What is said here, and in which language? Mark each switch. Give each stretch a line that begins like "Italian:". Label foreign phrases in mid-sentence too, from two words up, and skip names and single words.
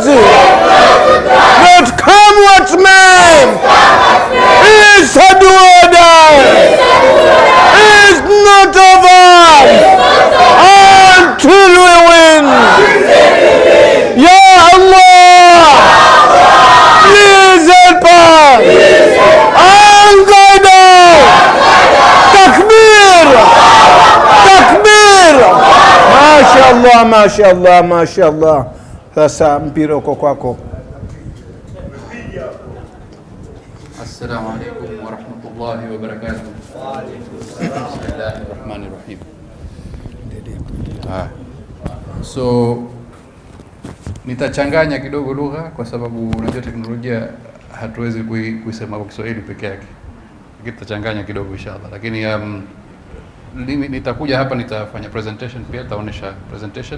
English: Let come what may, is a order, is not over until we win.
Arabic: يا الله,
English: please help us and guide us.
Arabic: تكبير، تكبير. ما شاء الله، ما شاء الله، ما شاء الله.
Swahili: Sasa mpira uko kwako.
Arabic: السلام عليكم ورحمة الله وبركاته. Bismillahirrahmanirrahim.
Swahili: So nitachanganya kidogo lugha, kwa sababu unajua teknolojia hatuwezi kuisema kwa Kiswahili peke yake. Nitachanganya kidogo inshallah, lakini nitakuja hapa nitafanya presentation pia, nitaonesha presentation.